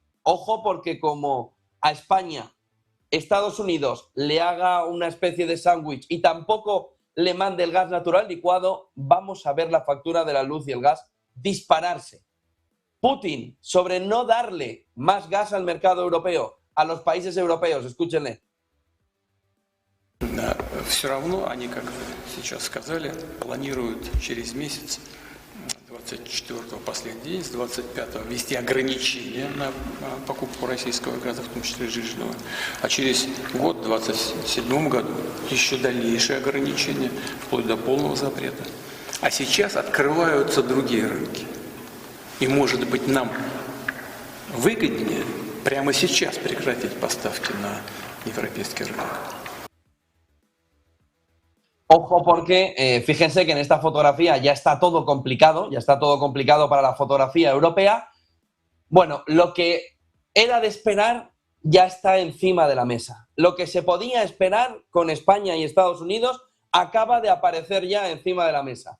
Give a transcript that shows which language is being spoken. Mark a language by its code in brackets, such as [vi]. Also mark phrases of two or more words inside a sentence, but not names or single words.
[es] Ojo, porque como a España, Estados Unidos le haga una especie de sándwich y tampoco le mande el gas natural licuado, vamos a ver la factura de la luz y el gas dispararse. Putin, sobre no darle más gas al mercado europeo, a los países europeos, escúchenle. [ru] Все равно они, как сейчас сказали, планируют через месяц, 24-го последний день, с 25-го ввести ограничения на покупку российского газа, в том числе жиженного. А через год, в 2027 году, еще дальнейшие ограничения, вплоть до полного запрета. А сейчас открываются другие рынки. И, может быть, нам выгоднее прямо сейчас прекратить поставки на европейский рынок. [es] Ojo porque fíjense que en esta fotografía ya está todo complicado para la fotografía europea. Bueno, lo que era de esperar ya está encima de la mesa. Lo que se podía esperar con España y Estados Unidos acaba de aparecer ya encima de la mesa.